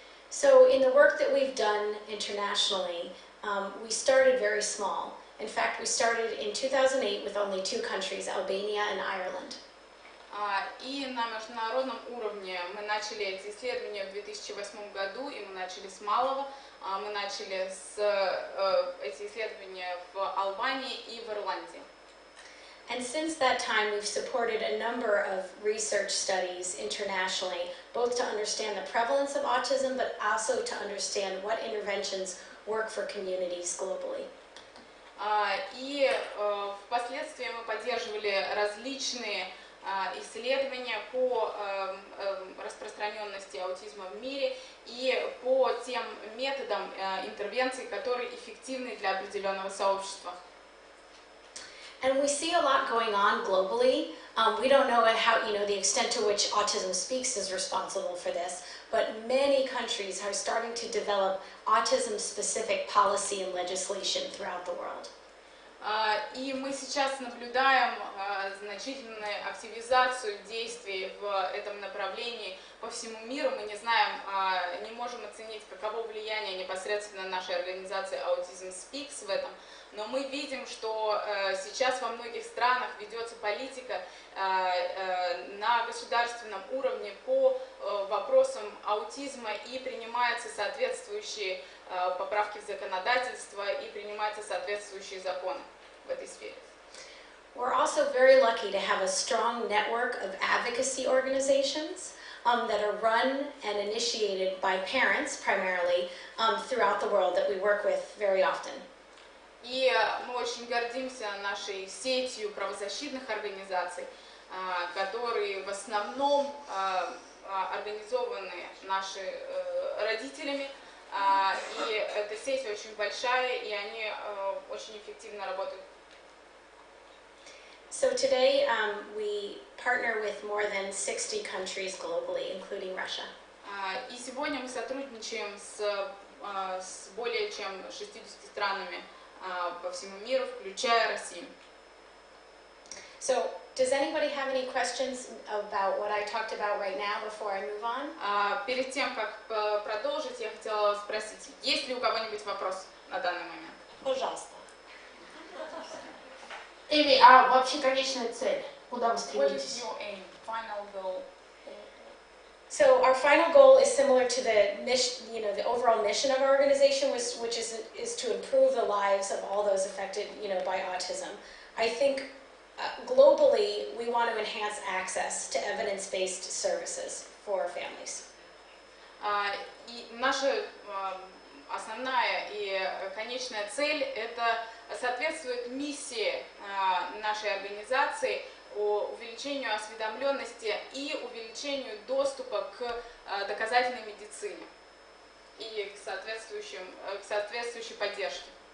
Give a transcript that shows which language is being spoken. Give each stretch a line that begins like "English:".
English: So in the work that we've done internationally, we started very small. In fact, we started in 2008 with only 2 countries, Albania and Ireland.
Russian: И на международном уровне мы начали эти исследования в 2008 году, и мы начали с малого. Мы начали эти исследования в Албании и в Ирландии.
English: And since that time, we've supported a number of research studies internationally, both to understand the prevalence of autism, but also to understand what interventions work for communities globally.
Russian: И впоследствии мы поддерживали различные исследования по распространенности аутизма в мире и по тем методам интервенций, которые эффективны для определенного сообщества.
English: And we see a lot going on globally. We don't know the extent to which Autism Speaks is responsible for this, but many countries are starting to develop autism-specific policy and legislation throughout the world.
Russian: И мы сейчас наблюдаем значительную активизацию действий в этом направлении по всему миру. Мы не знаем, не можем оценить, каково влияние непосредственно нашей организации AUTISM SPEAKS в этом, но мы видим, что сейчас во многих странах ведется политика на государственном уровне по вопросам аутизма, и принимаются соответствующие поправки в законодательство, и принимаются соответствующие законы в этой сфере.
English: We're also very lucky to have a strong network of advocacy organizations that are run and initiated by parents primarily throughout the world that we work with very often.
Russian: И мы очень гордимся нашей сетью правозащитных организаций, которые в основном организованы нашими родителями. И эта сеть очень большая, и они очень эффективно работают.
English: So today we partner with more than 60 countries globally, including Russia.
Russian: И сегодня мы сотрудничаем с более чем 60 странами по всему миру, включая Россию.
English: So, does anybody have any questions about what I talked about right now before I move on?
Russian: Перед тем, как продолжить, я хотела спросить, есть ли у кого-нибудь вопрос на данный момент? Пожалуйста. Эми, а вообще конечная цель? Куда вы
English: What is
Russian: стремитесь?
English: your aim, final goal? So our final goal is similar to the mission, the overall mission of our organization, which is to improve the lives of all those affected, by autism. I think globally we want to enhance access to evidence-based services for families.
Russian: И наша основная и конечная цель – это соответствует миссии нашей организации о увеличению осведомленности и увеличению доступа к доказательной медицине и к соответствующей поддержке.